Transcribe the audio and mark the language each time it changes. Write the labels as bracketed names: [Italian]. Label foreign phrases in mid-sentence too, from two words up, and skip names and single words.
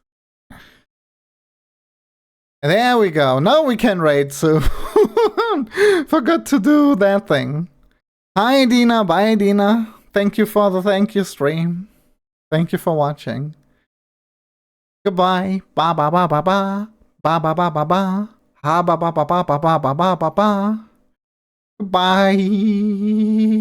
[English] There we go. Now we can raid soon. Forgot to do that thing. Hi Dina. Bye Dina. Thank you for the thank you stream. Thank you for watching. Goodbye. Ba ba ba ba ba. Ba ba ba ba ba. Ha ba ba ba ba ba ba ba ba ba. Bye.